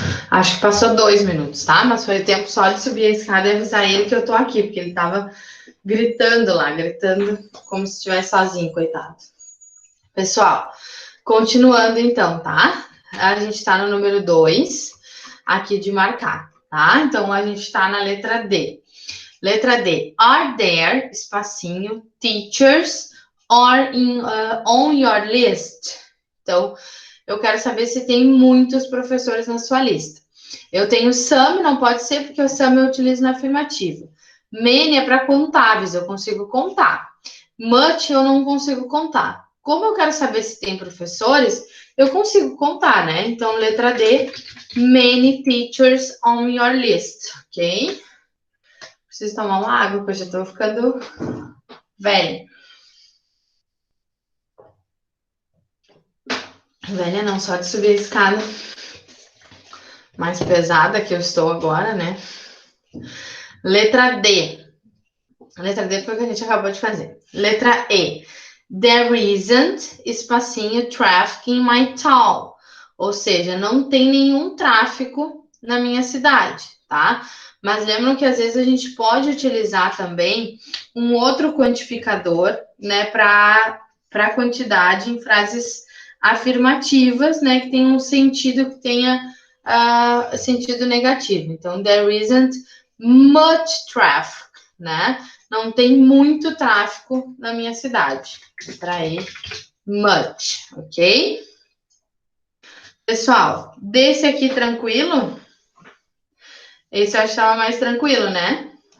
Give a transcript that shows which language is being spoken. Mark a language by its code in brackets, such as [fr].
[pt] Acho que passou 2 minutos, tá? Mas foi tempo só de subir a escada e avisar ele que eu tô aqui, porque ele tava gritando lá, gritando como se estivesse sozinho, coitado. Pessoal, continuando então, tá? A gente tá no número 2, aqui de marcar, tá? Então, a gente tá na letra D. Letra D. [en] Are there, espacinho, teachers on your list? [pt] Então, eu quero saber se tem muitos professores na sua lista. Eu tenho some, não pode ser, porque o some eu utilizo na afirmativa. Many é para contáveis, eu consigo contar. Much eu não consigo contar. Como eu quero saber se tem professores, eu consigo contar, né? Então, letra D, [en] many teachers on your list, ok? [pt] Preciso tomar uma água, porque eu já tô ficando velha. Velha não, só de subir a escada mais pesada que eu estou agora, né? Letra D. Letra D foi o que a gente acabou de fazer. Letra E. [en] There isn't, espacinho, traffic in my town. [pt] Ou seja, não tem nenhum tráfego na minha cidade, tá? Mas lembram que às vezes a gente pode utilizar também um outro quantificador, né, para quantidade em frases afirmativas, né, que tem um sentido que tenha sentido negativo. [en] Então, there isn't much traffic, né? [pt] Não tem muito tráfego na minha cidade. Para ir much, ok? Pessoal, desse aqui tranquilo? Esse eu achava mais tranquilo, né?